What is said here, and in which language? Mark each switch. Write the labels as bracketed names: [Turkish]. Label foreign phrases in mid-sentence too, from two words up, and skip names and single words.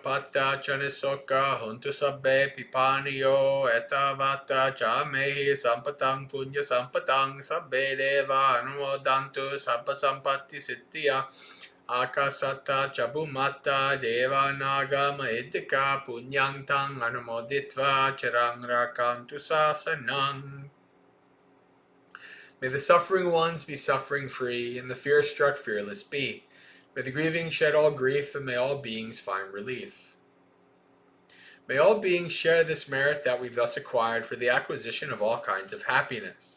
[Pali] patta chane sokha, hontu sabbe pipaniyo, etavata chamehi sampatang punya sampatang, sabbe deva anumodantu sabba sampatti siddhya, Akasata Chabumata Deva Naga Maedika Punyang Tang Anumoditva Chirang Rakantu Sasanang. [English] May the suffering ones be suffering free, and the fear-struck fearless be. May the grieving shed all grief, and may all beings find relief. May all beings share this merit that we've thus acquired for the acquisition of all kinds of happiness.